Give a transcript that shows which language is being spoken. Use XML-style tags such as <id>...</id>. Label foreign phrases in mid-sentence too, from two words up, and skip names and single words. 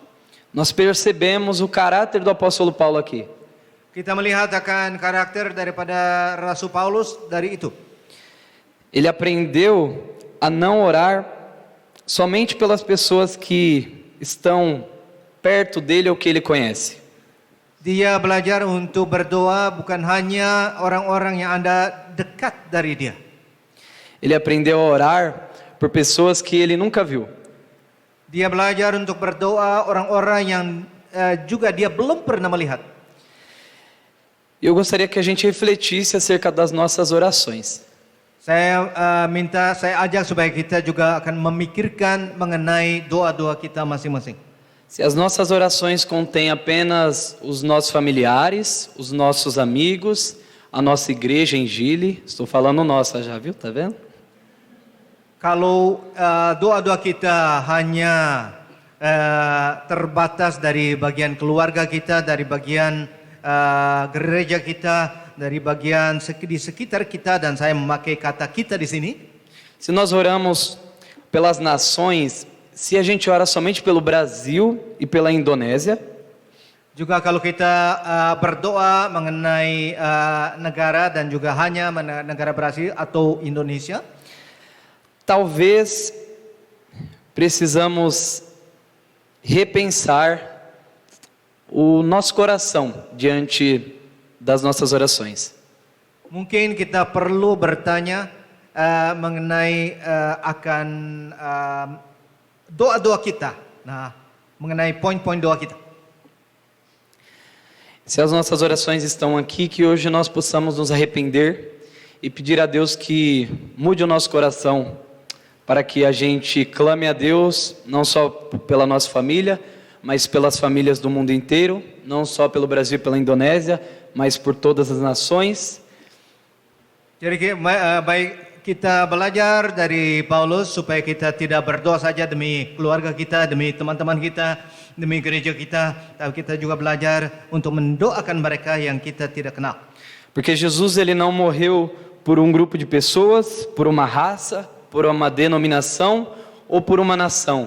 <pt>Nós percebemos o caráter do apóstolo Paulo aqui.</pt> <id>Kita melihat akan karakter daripada Rasul Paulus dari itu.</id> <pt>Ele aprendeu a não orar somente pelas pessoas que estão perto dele ou que ele conhece.</pt> <id>Dia belajar untuk berdoa bukan hanya orang-orang yang ada dekat dari dia.</id> <pt>Ele aprendeu a orar por pessoas que ele nunca viu.</pt> <id>Dia belajar untuk berdoa orang-orang yang juga dia belum pernah melihat.</id> <pt>Eu gostaria que a gente refletisse acerca das nossas orações.</pt> <id>Saya ajak supaya kita juga akan memikirkan mengenai doa-doa kita masing-masing.</id> <pt>Se as nossas orações contêm apenas os nossos familiares, os nossos amigos, a nossa igreja em Gili, estou falando nossa já, viu? Tá vendo?</pt> <id>Kalau doa-doa kita hanya terbatas dari bagian keluarga kita, dari bagian gereja kita, dari bagian di sekitar kita, dan saya memakai kata kita di sini.</id> <pt>Se nós oramos pelas nações, se a gente ora somente pelo Brasil e pela Indonésia,</pt> <id>juga kalau kita berdoa mengenai negara dan juga hanya negara Brasil atau Indonesia,</id> <pt>talvez precisamos repensar o nosso coração diante das nossas orações.</pt> <id>Mungkin kita perlu bertanya mengenai akan doa-doa kita. Nah, mengenai poin-poin doa kita.</id> <pt>Se as nossas orações estão aqui, que hoje nós possamos nos arrepender e pedir a Deus que mude o nosso coração, para que a gente clame a Deus, não só pela nossa família, mas pelas famílias do mundo inteiro, não só pelo Brasil e pela Indonésia, mas por todas as nações.</pt> <id>Jadi baik kita belajar dari Paulus supaya kita tidak berdoa saja demi keluarga kita, demi teman-teman kita, demi gereja kita, tapi kita juga belajar untuk mendoakan mereka yang kita tidak kenal.</id> <pt>Porque Jesus ele não morreu por um grupo de pessoas, por uma raça, por uma denominação ou por uma nação.</pt>